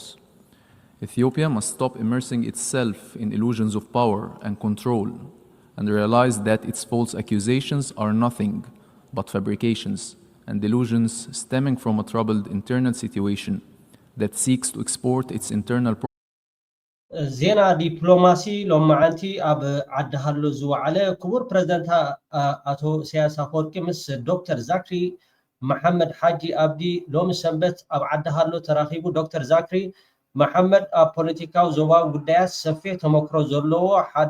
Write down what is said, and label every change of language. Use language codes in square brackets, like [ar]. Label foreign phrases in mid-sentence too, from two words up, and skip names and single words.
[en] Ethiopia must stop immersing itself in illusions of power and control and realize that its false accusations are nothing but fabrications and delusions stemming from a troubled internal situation that seeks to export its internal [ti] ዜና ዲፕሎማሲ ሎማዓንቲ ኣብ ዓዲ ሃሎ ዝወዓለ ክቡር ፕሬዝዳንት ኣቶ ኢሳያስ አፈወርቂ ምስ ዶክተር ዛክሪ መሐመድ ሓጂ አብዲ ሎሚ ሰንበት ኣብ ዓዲ ሃሎ ተራኺቡ ዶክተር ዛክሪ መሐመድ ኣብ ፖለቲካዊ ዞባዊ ጉዳያት ሰፊሕ ተመክሮ ዘለዎ ሓደ